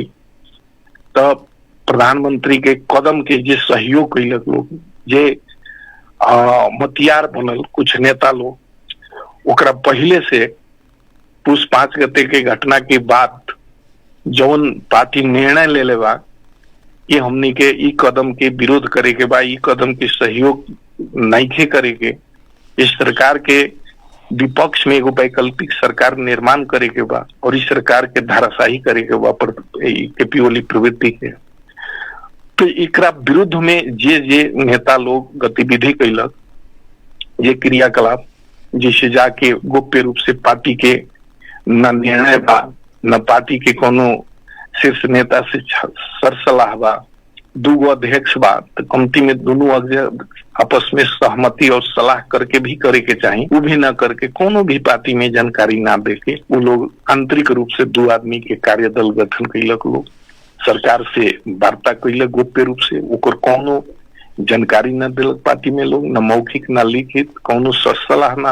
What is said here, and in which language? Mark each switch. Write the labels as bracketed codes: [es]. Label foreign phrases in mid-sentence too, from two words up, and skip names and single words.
[bho] तब प्रधानमंत्री के कदम के जे सहयोग कैलक लोग, जे मतियार बनल कुछ नेता लोग, ओकरा पहले से पुष 5 गते के घटना के बाद जौन पार्टी निर्णय ले लेबा कि हमनी के ई कदम के विरोध करे के बा, ई कदम के सहयोग नहीं करे के, इस सरकार के विपक्ष में एगो वैकल्पिक सरकार निर्माण करे के बा और इस सरकार के धाराशाही करे के बा पर केपी ओली प्रवृत्ति के, तो एकरा विरुद्ध में जे जे नेता लोग गतिविधि कैलक, जे क्रियाकलाप, जिसे जाके गोप्य रूप से पार्टी के न निर्णय बा, न पार्टी के कोनो शीर्ष नेता से सरसलाह बा, दूगो अध्यक्ष बा, तो कमती में दोनों आपस में सहमति और सलाह करके भी करे के चाहिए, वो भी ना करके कोनो भी पार्टी में जानकारी ना दे के वो लोग आंतरिक रूप से 2 आदमी के कार्यदल गठन कैलक, लोग सरकार से वार्ता कैलक गोप्य रूप से, ओकर कोनो जानकारी न दिलक पार्टी में लोग, न मौखिक न लिखित, कोनो सलाह ना।